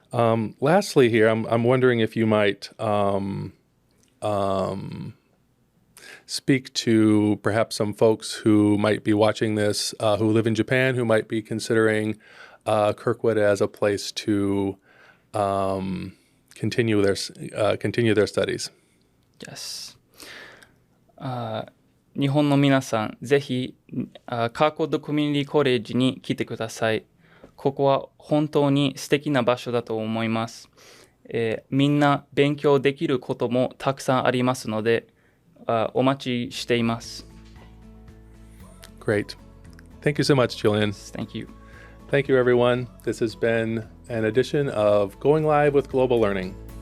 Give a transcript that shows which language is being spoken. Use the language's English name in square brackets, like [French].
[English] Lastly here, I'm wondering if you might speak to perhaps some folks who might be watching this, who live in Japan, who might be considering Kirkwood as a place to continue their studies. Yes. [Japanese] 日本の皆さん、ぜひカーコッドコミュニティコレッジに来てください。ここは本当に素敵な場所だと思います。みんな勉強できることもたくさんありますので、お待ちしています。 [English] Great. Thank you so much, Julian. Thank you. Thank you, everyone. This has been an edition of Going Live with Global Learning.